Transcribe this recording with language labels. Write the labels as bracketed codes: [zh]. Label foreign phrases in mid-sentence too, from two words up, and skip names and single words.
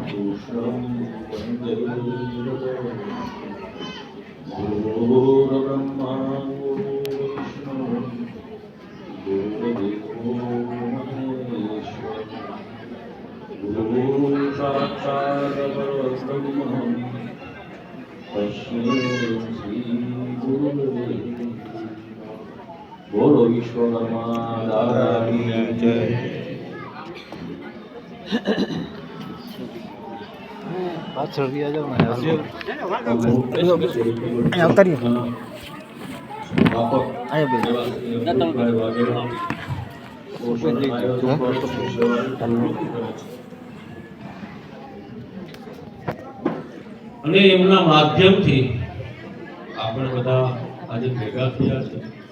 [sa] गुरुर्ब्रह्मा गुरुर्विष्णु गुरुर्देवो महेश्वर गुरु साक्षात् परब्रह्म तस्मै श्री गुरुवे [hi] बोलो विश्वकर्मा दादा की जय। [gu] પાછળ ગયા જાવ ને આવતા રહ્યો અને એમના માધ્યમથી આપણે બધા આજે ભેગા થયા છે.